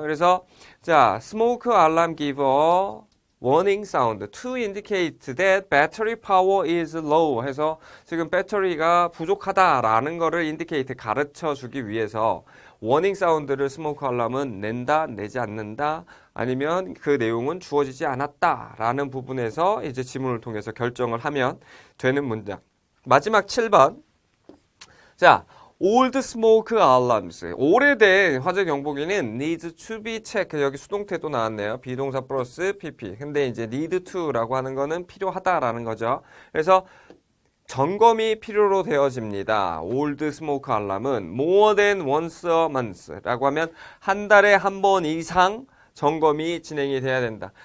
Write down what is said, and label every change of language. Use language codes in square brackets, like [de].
[ko] 그래서 자 [en] smoke alarm give a warning sound to indicate that battery power is low [ko] 해서 지금 배터리가 부족하다라는 거를 indicate 가르쳐 주기 위해서 [en] warning sound [ko] 를 스모크 알람은 낸다, 내지 않는다 아니면 그 내용은 주어지지 않았다라는 부분에서 이제 지문을 통해서 결정을 하면 되는 문장. 마지막 7번. 자, [en] old smoke alarms. [ko] 오래된 화재 경보기는 [en] needs to be checked. [ko] 여기 수동태도 나왔네요. 비동사 플러스 pp. 근데 이제 [en] need to [ko] 라고 하는 거는 필요하다라는 거죠. 그래서 점검이 필요로 되어집니다. [en] old smoke alarm [ko] 은 [en] more than once a month [ko] 라고 하면 한 달에 한 번 이상 점검이 진행이 돼야 된다.